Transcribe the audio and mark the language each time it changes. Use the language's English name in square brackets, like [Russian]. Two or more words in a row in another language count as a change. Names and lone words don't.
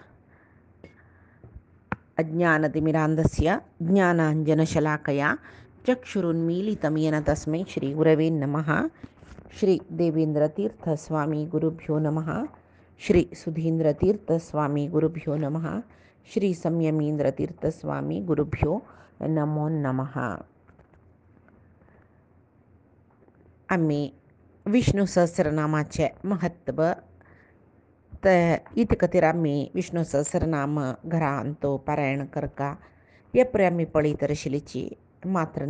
[Sanskrit] अज्ञानतिमिरान्धस्य ज्ञानाञ्जनशलाकया चक्षुरुन्मीलितं येन तस्मै श्रीगुरवे नमः। श्रीदेवेन्द्रतीर्थस्वामी गुरुभ्यो नमः। श्रीसुधीन्द्रतीर्थस्वामी गुरुभ्यो नमः। श्रीसंयमीन्द्रतीर्थस्वामी गुरुभ्यो नमो नमः. [Konkani] आम्ही विष्णू सहस्रनामाचे महत्त्व इथे खातीर आमी विष्णू सहस्रनाम घरा आणतो पारायण करका हे पळय आमी पळयत आशिल्लीची मात्र